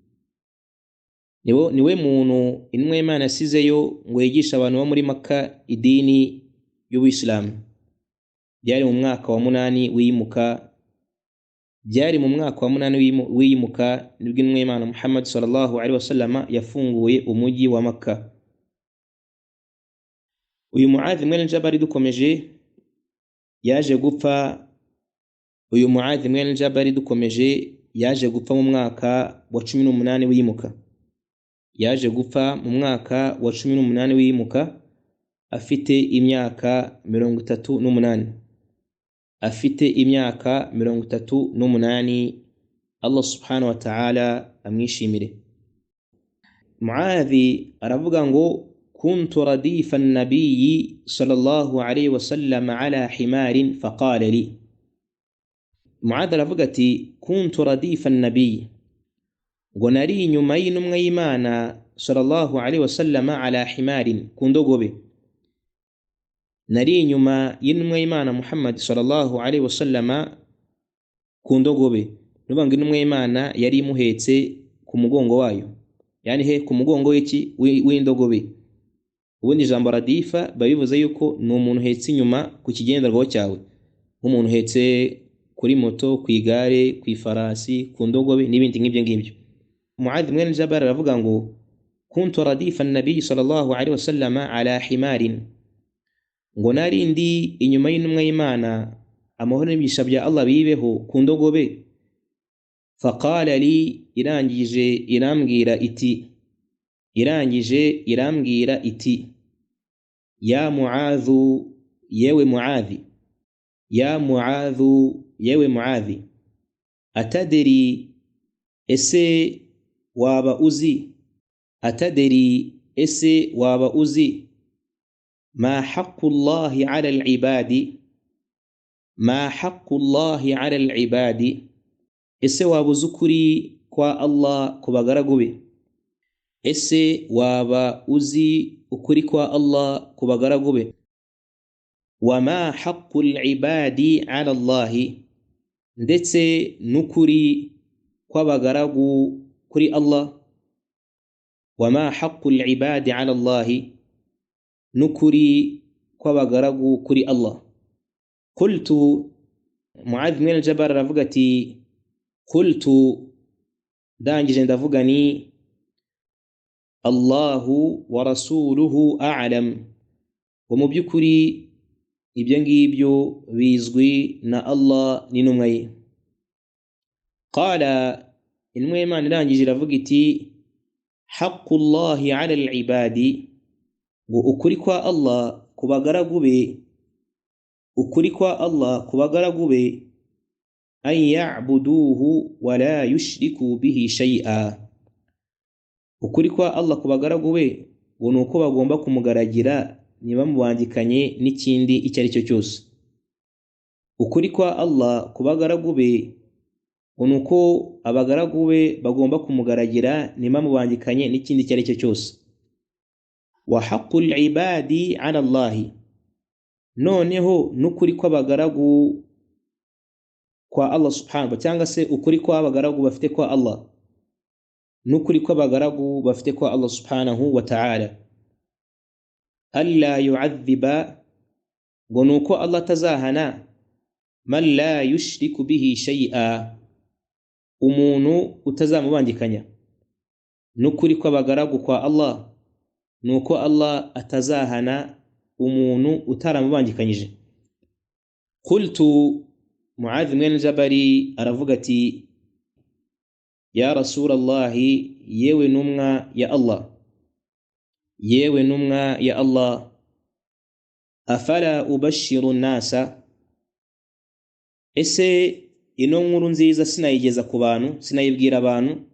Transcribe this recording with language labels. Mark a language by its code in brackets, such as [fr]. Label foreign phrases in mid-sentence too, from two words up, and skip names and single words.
[rw] Niwe muntu intumwa y'Imana yasizeyo ngo yigisha abantu bo muri Makka idini y'Ubuyisilamu. Byari mu mwaka wa 8 w'iyimuka. Byari mu mwaka wa 8 w'iyimuka nibwo intumwa y'Imana Muhammad [ar] صلى الله عليه وسلم [rw] yafunguye umujyi wa Makka. Uyu Muadh mwene Jabal dukomeje yaje gupfa. Uyu Muadh mwene Jabal dukomeje yaje gupfa mu mwaka wa 18 w'iyimuka. Yaje gupfa mu mwaka wa 18 w'iyimuka afite imyaka 38. Afite imyaka 38. Allah [ar] سبحانه وتعالى [rw] amwishimire. Muadhi aravuga ngo [ar] كنت رديف النبي صلى الله عليه وسلم على حمار فقال لي. [rw] Muadhi aravuga ati [ar] كنت رديف النبي, [rw] ngo nari inyuma y'intumwa y'Imana [ar] صلى الله عليه وسلم على حمار, [rw] ku ndogobe. Nari inyuma y'intumwa y'Imana Muhammad [ar] صلى الله عليه وسلم [rw] ku ndogobe. Nubanga intumwa y'Imana yari imuhetse ku mugongo wayo, yani ku mugongo w'indogobe. Ubundi ijambo radifa babivuze yuko ni umuntu uhetse inyuma ku kigenderwaho cyawe, nk'umuntu uhetse kuri moto, ku igare, ku ifarasi, ku ndogobe n'ibindi nk'ibyo ngibyo. Muadh mwene Jabal aravuga ngo [ar] كنت رديف النبي صلى الله عليه وسلم على حمار, [rw] ngo nari ndi inyuma y'intumwa y'Imana amahoro n'ibisha bya Allah bibeho ku ndogobe. [ar] فقال لي, [rw] irangije irambwira iti ya Muadhu, yewe Muadhi, ya Muadhu, yewe Muadhi, ataderi, ese waba [ar] uzi ما حق الله على العباد ما حق الله على العباد, [rw] ese waba uzi ukuri kwa Allah ku bagaragu be? Ese waba uzi ukuri kwa Allah ku bagaragu be? [ar] وما حق العباد على الله, [rw] ndetse n'ukuri kw'abagaragu kuri Allah. [ar] وما حق العباد على الله, [rw] n'ukuri kw'abagaragu kuri Allah. Qultu, Muadh mwene Jabal aravuga ati qultu, ndangije ndavuga ni [ar] الله ورسوله أعلم, [rw] ngo mu by'ukuri ibyo ngibyo bizwi na Allah n'intumwa ye. Qala, intumwa y'Imana irangije iravuga iti [ar] حق الله على العباد, [rw] ngo ukuri kwa Allah ku bagaragu be, ukuri kwa Allah ku bagaragu be, [ar] أن يعبدوه ولا يشركوا به شيئا, [rw] ukuri kwa Allah ku bagaragu be ngo nuko bagomba kumugaragira ntibamubangikanye n'ikindi icyo ari cyo cyose. Ukuri kwa Allah ku bagaragu be ngo nuko abagaragu be bagomba kumugaragira ntibamubangikanye n'ikindi icyo ari cyo cyose. [ar] وحق العباد على الله, [rw] noneho n'ukuri kw'abagaragu kwa Allah subhanahu, cyangwa se ukuri kw'abagaragu bafite kwa Allah, n'ukuri kw'abagaragu bafite kwa Allah [ar] سبحانه وتعالى. ألا يعذب, [rw] ngo nuko Allah tazahana [ar] من لا يشرك به شيئا, [rw] umuntu utazamubangikanya. N'ukuri kw'abagaragu kwa Allah nuko Allah atazahana umuntu utaramubangikanyije. Qultu, Muadh mwene Jabal aravuga ati [ar] يا رسول الله, [rw] yewe numwa ya Allah, yewe numwa ya Allah, [ar] أفلا أبشر الناس, [rw] ese ino nkuru nziza sinayigeza ku bantu, sinayibwira abantu?